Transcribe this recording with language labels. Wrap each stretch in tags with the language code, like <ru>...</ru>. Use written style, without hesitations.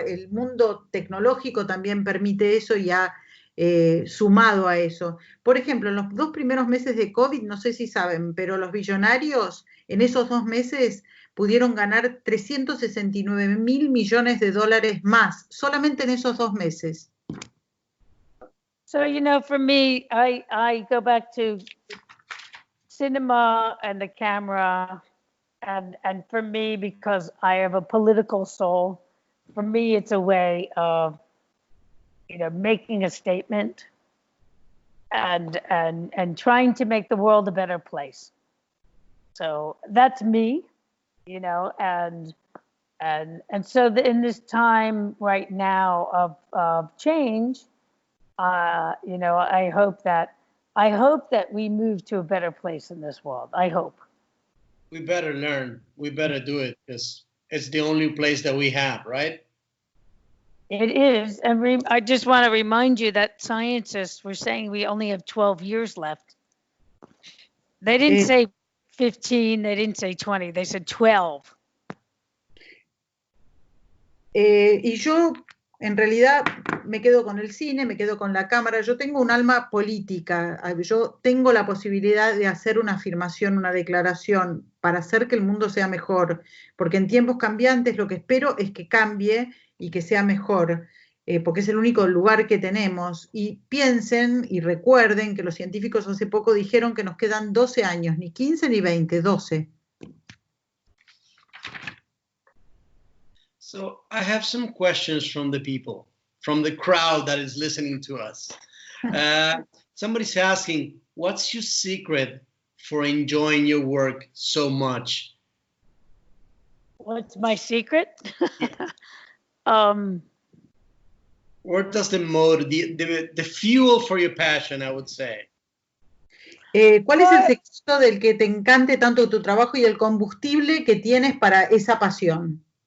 <es>El mundo tecnológico también permite eso y ha sumado a eso. Por ejemplo, en los 2 primeros meses de COVID, no sé si saben, pero los billonarios en esos 2 meses pudieron ganar 369.000 millones de dólares más, solamente en esos 2 meses.</es> <en>So, you know, for me, I go back to cinema and the camera, and for me, because I have a political soul, for me it's a way of, you know, making a statement and trying to make the world a better place. So that's me, you know, and so in this time right now of change, you know, I hope that we move to a better place in this world. I hope. We better learn. We better do it, because it's the only place that we have, right? It is. And I just want to remind you that scientists were saying we only have 12 years left. They didn't say 15, they didn't say 20, they said 12.</en> <es>Y yo, en realidad, me quedo con el cine, me quedo con la cámara. Yo tengo un alma política. Yo tengo la posibilidad de hacer una afirmación, una declaración para hacer que el mundo sea mejor. Porque en tiempos cambiantes lo que espero es que cambie y que sea mejor, porque es el único lugar que tenemos. Y piensen y recuerden que los científicos hace poco dijeron que nos quedan 12 años, ni 15 ni 20, 12.</es> <en>So I have some questions from the people, from the crowd that is listening to us. Somebody's asking, what's your secret for enjoying your work so much? What's my secret? What does the motor, the fuel for your passion, I would say?</en> <es>¿Cuál es el secreto del que te encante tanto tu trabajo y el combustible que tienes para esa pasión?</es>